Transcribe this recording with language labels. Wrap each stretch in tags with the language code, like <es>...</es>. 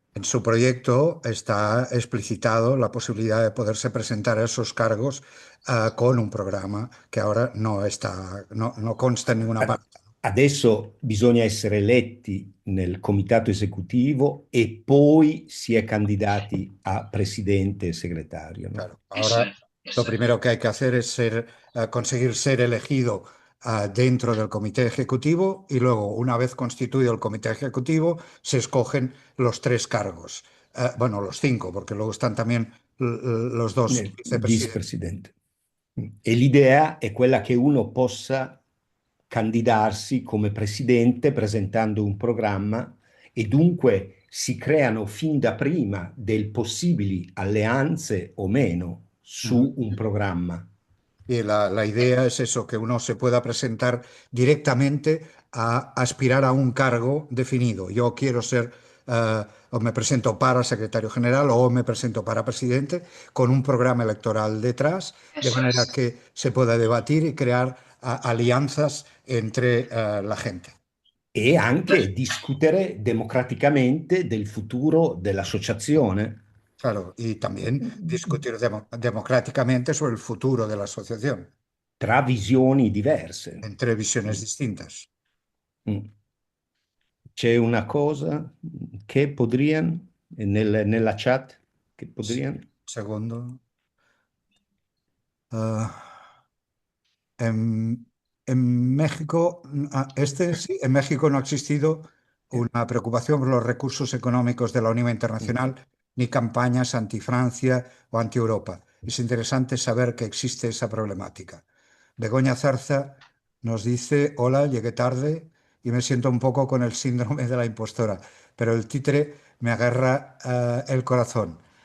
<es>En su proyecto está explicitado la posibilidad de poderse presentar a esos cargos con un programa que ahora no consta en ninguna parte.</es> <it>Adesso bisogna essere eletti nel comitato esecutivo e poi si è candidati a presidente e segretario, ¿no?</it> <es>Claro, ahora lo primero que hay que hacer es conseguir ser elegido dentro del comité ejecutivo y luego, una vez constituido el comité ejecutivo, se escogen los 3 cargos. Bueno, los 5, porque luego están también los 2</es> <it>vicepresidenti. E l'idea è quella che uno possa candidarsi come presidente presentando un programma e dunque si creano fin da prima delle possibili alleanze o meno su un programma.</it> <es>Y la idea es eso, que uno se pueda presentar directamente a aspirar a un cargo definido. Yo quiero ser, o me presento para secretario general o me presento para presidente, con un programa electoral detrás, de manera que se pueda debatir y crear alianzas entre la gente.</es> <it>e anche discutere democraticamente del futuro dell'associazione</it> <es>Claro, y también discutir democráticamente sobre el futuro de la asociación,</es> <it>tra visioni diverse.</it> <es>entre visiones distintas. Mm.</es> <it>C'è una cosa che podrían, nella chat, che podrían.</it> <es>Segundo. Ah, en, en México, sí, en México no ha existido una preocupación por los recursos económicos de la Unión Internacional, ni campañas anti-Francia o anti-Europa. Es interesante saber que existe esa problemática. Begoña Zarza nos dice, hola, llegué tarde y me siento un poco con el síndrome de la impostora, pero el títere me agarra el corazón.</es>